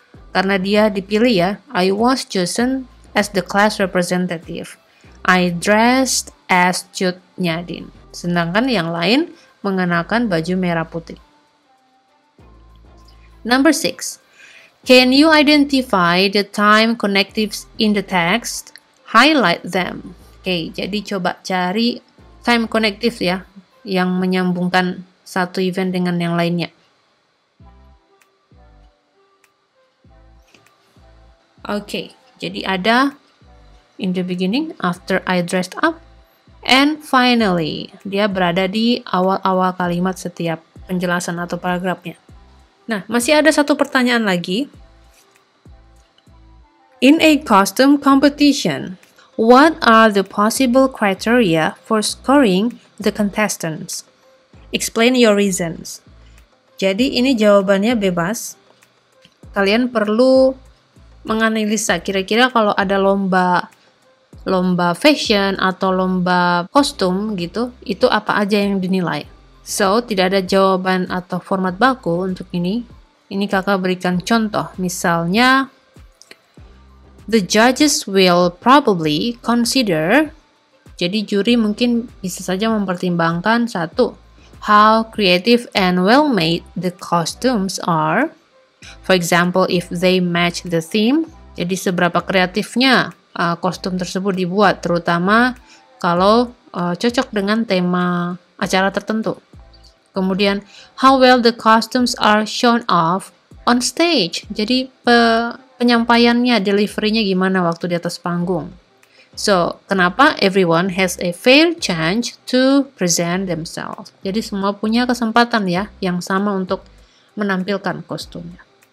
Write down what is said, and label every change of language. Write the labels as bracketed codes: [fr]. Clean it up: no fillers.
[id] Karena dia dipilih ya, [en] I was chosen as the class representative. I dressed as Cut Nyak. [id] Sedangkan yang lain mengenakan baju merah putih. [en] Number 6. Can you identify the time connectives in the text? Highlight them. [id] Oke, jadi coba cari time connective ya, yang menyambungkan satu event dengan yang lainnya. Oke, jadi ada [en] in the beginning, after I dressed up, and finally. [id] Dia berada di awal-awal kalimat setiap penjelasan atau paragrafnya. Nah, masih ada satu pertanyaan lagi. [en] In a costume competition, what are the possible criteria for scoring the contestants? Explain your reasons. [id] Jadi ini jawabannya bebas. Kalian perlu menganalisa kira-kira kalau ada lomba fashion atau lomba kostum gitu, itu apa aja yang dinilai. So, tidak ada jawaban atau format baku untuk ini. Ini kakak berikan contoh. Misalnya, [en] the judges will probably consider, [id] jadi juri mungkin bisa saja mempertimbangkan satu, [en] how creative and well-made the costumes are. For example, if they match the theme, [id] jadi seberapa kreatifnya kostum tersebut dibuat, terutama kalau cocok dengan tema acara tertentu. [en] Kemudian, how well the costumes are shown off on stage. Jadi [id] penyampaiannya, delivery-nya gimana waktu di atas panggung. [en] So, kenapa everyone has a fair chance to present themselves. [id] Jadi semua punya kesempatan ya, yang sama untuk menampilkan kostumnya.